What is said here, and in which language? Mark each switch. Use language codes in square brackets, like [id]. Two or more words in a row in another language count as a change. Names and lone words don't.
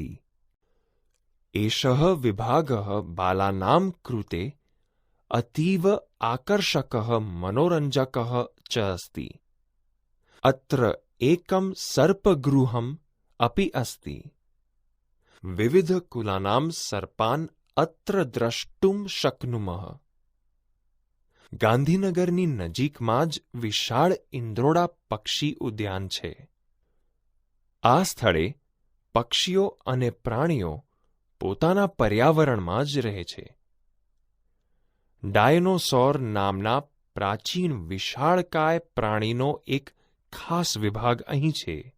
[sa] एषः विभागः बालानां कृते अतीव आकर्षकः मनोरञ्जकः च अस्ति। अत्र एकं सर्पगृहम् अपि अस्ति। विविधकुलानां सर्पान् अत्र द्रष्टुं शक्नुमः। [gu] ગાંધીનગરની નજીકમાં જ વિશાળ ઇન્દ્રોડા પક્ષી ઉદ્યાન છે. આ સ્થળે પક્ષીઓ અને પ્રાણીઓ પોતાના પર્યાવરણમાં જ રહે છે. ડાયનોસોર નામના પ્રાચીન વિશાળકાય પ્રાણીનો એક ખાસ વિભાગ અહીં છે.